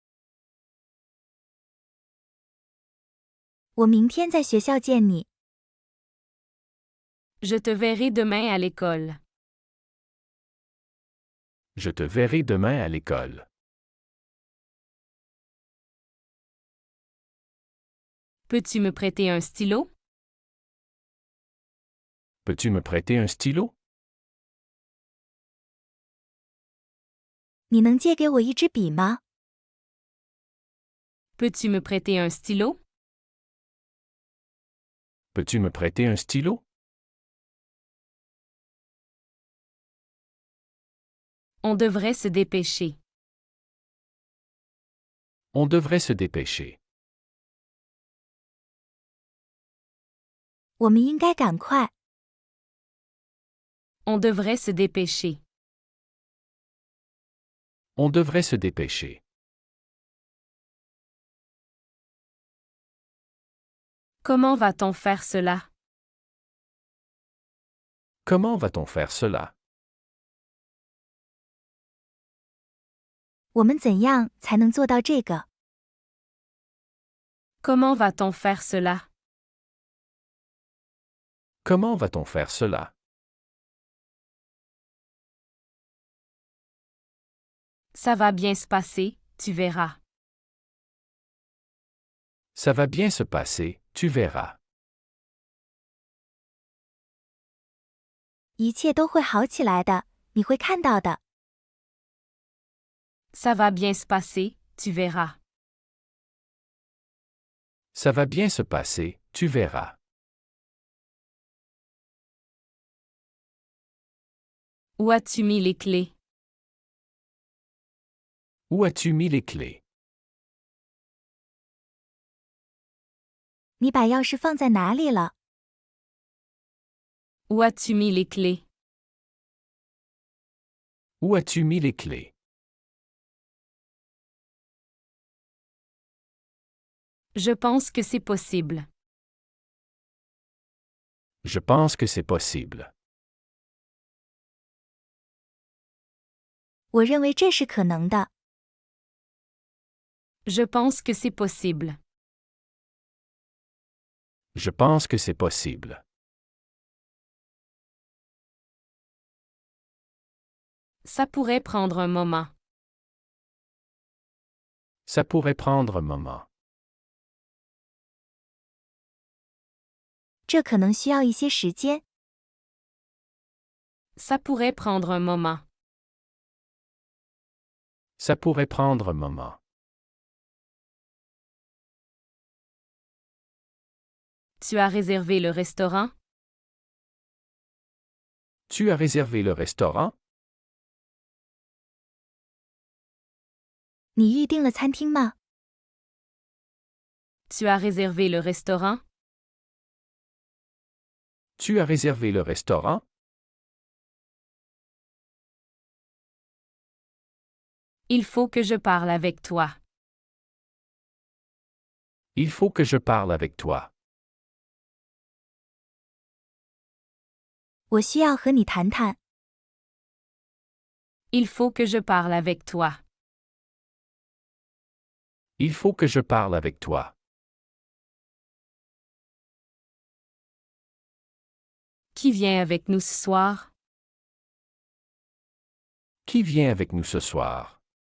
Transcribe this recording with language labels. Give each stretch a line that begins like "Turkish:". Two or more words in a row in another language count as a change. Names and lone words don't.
Chinese: 我明天在学校见你。
French: Je te verrai demain à l'école. Je te verrai demain à l'école. Peux-tu me prêter un stylo? Peux-tu me prêter un stylo?
Chinese: 你能借给我一支笔吗？
French: Peux-tu me prêter un stylo? Peux-tu me prêter un stylo? On devrait se dépêcher. On devrait se dépêcher.
Chinese: 我们应该赶快。
French: On devrait se dépêcher. On devrait se dépêcher. Comment va-t-on faire cela? Comment va-t-on faire cela?
Chinese: 我们怎样才能做到这个？
French: Comment va-t-on faire cela? Comment va-t-on faire cela? Ça va bien se passer, tu verras. Ça va bien se passer, tu verras.
Chinese: 一切都会好起来的，你会看到的。
French: Ça va bien se passer, tu verras. Ça va bien se passer, tu verras. Où as-tu mis les clés? Où as-tu mis les clés?
Chinese: 你把钥匙放在哪里了？
French: Où as-tu mis les clés? Où as-tu mis les clés? Je pense que c'est possible. Je pense que c'est possible.
Chinese: 我认为这是可能的。
French: Je pense que c'est possible. Je pense que c'est possible. Ça pourrait prendre un moment. Ça pourrait prendre un moment.
Chinese: 这可能需要一些时间。
French: Ça pourrait prendre un moment. Ça pourrait prendre un moment. Tu as réservé le restaurant? Tu as réservé le restaurant?
Chinese: 你预定了餐厅吗？
French: Tu as réservé le restaurant? Tu as réservé le restaurant? Il faut que je parle avec toi. Il faut que je parle avec toi.
Chinese: 我需要和你谈谈。
French: Il faut que je parle avec toi. Il faut que je parle avec toi. Qui vient avec nous ce soir? Qui vient avec nous ce soir?